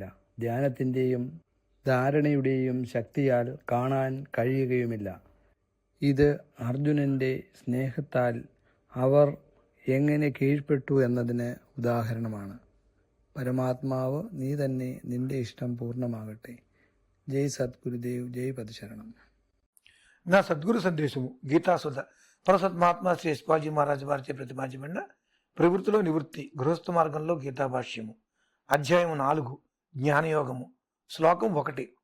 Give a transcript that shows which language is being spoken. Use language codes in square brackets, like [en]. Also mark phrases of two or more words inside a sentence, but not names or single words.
[ml] ധ്യാനത്തിൻ്റെയും ധാരണയുടെയും ശക്തിയാൽ കാണാൻ കഴിയുകയുമില്ല. ഇത് അർജുനൻ്റെ സ്നേഹത്താൽ അവർ എങ്ങനെ കീഴ്പ്പെട്ടു എന്നതിന് ഉദാഹരണമാണ്. പരമാത്മാവ് നീ തന്നെ, നിന്റെ ഇഷ്ടം పూర్ణమాగట్టే. [te] జై సద్గురుదేవ్, జై పదశరణం. నా సద్గురు సందేశము గీతాసుధ పరసత్మాత్మ శ్రీ యశ్వాజీ మహారాజు వారిచే ప్రతిపాదించబడిన ప్రవృత్తిలో నివృత్తి గృహస్థ మార్గంలో గీతాభాష్యము అధ్యాయము 4 జ్ఞానయోగము శ్లోకం 1.